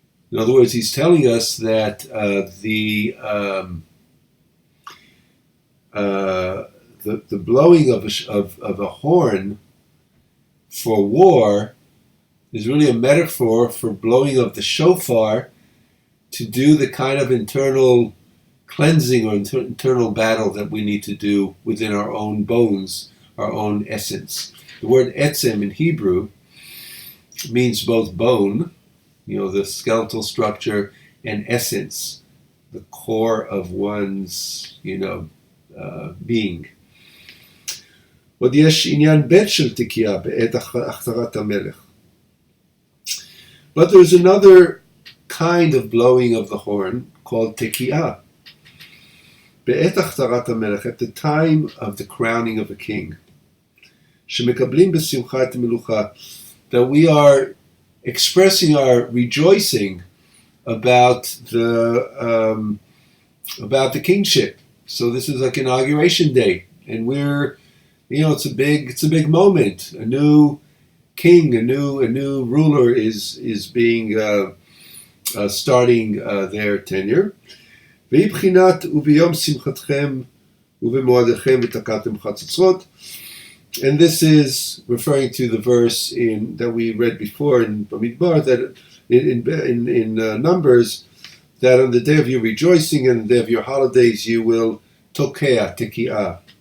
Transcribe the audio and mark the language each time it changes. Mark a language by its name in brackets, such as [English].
[English] In other words, he's telling us that the blowing of a horn for war is really a metaphor for blowing of the shofar to do the kind of internal cleansing or internal battle that we need to do within our own bones, our own essence. The word etzem in Hebrew means both bone, the skeletal structure, and essence, the core of one's, being. [Hebrew] עוד יש עניין ב' של תקיעה בעת הכתרת המלך. [English] But there's another kind of blowing of the horn called tekiah. [Hebrew] בעת הכתרת המלך, [English] at the time of the crowning of a king. [Hebrew] שמקבלים בשמחה את המלוכה. [English] That we are expressing our rejoicing about the kingship. So this is like inauguration day, and we're, it's a big moment. A new king, a new ruler is being starting their tenure. [Hebrew] ובבחינת וביום שמחתכם ובמועדיכם ותקעתם חצוצרות. [English] And this is referring to the verse that we read before in Bamidbar, that in Numbers, that on the day of your rejoicing and the day of your holidays you will tokea, tekiah.